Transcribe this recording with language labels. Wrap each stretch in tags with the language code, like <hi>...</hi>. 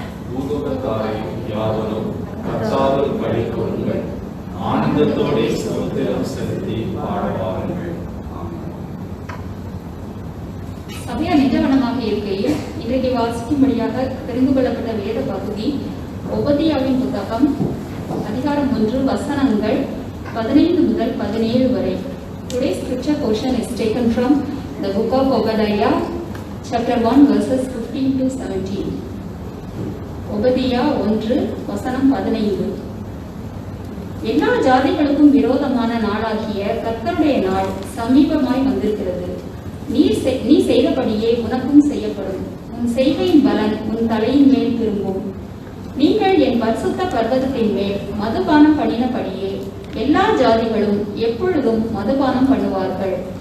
<ta>பூலோகத்தாரை யாவரும் கர்த்தாவில் களிகூருங்கள், ஆனந்தத்தோடு ஸ்தோத்திரம் செலுத்தி பாடுவார்கள். சபையா நிஜவனமாக இருக்கையில் இன்றைக்கு வாசிக்கும்படியாக தெரிந்து கொள்ளப்பட்ட வேத பகுதி ஒபதியாவின் புத்தகம் அதிகாரம் 1 வசனங்கள் 15 முதல் 17 வரை.</ta> <en>Today's scripture portion is taken from the book of Obadiah, chapter 1, verses 15 to 17.</en> <ta>ஒபதியா 1 வசனம் 15. எல்லா ஜாதிகளுக்கும் விரோதமான நாளாகிய கர்த்தருடைய நாள் சமீபமாய் வந்திருக்கிறது. நீ செய்தபடியே உனக்கும் செய்யப்படும். உன் செய்கையின் பலன் உன் தலையின் மேல் திரும்பும். நீங்கள் என் பரிசுத்த பர்வதத்தின் மேல் மதுபானம் பண்ணினபடியே எல்லா ஜாதிகளும் எப்பொழுதும் மதுபானம் பண்ணுவார்கள்.</ta>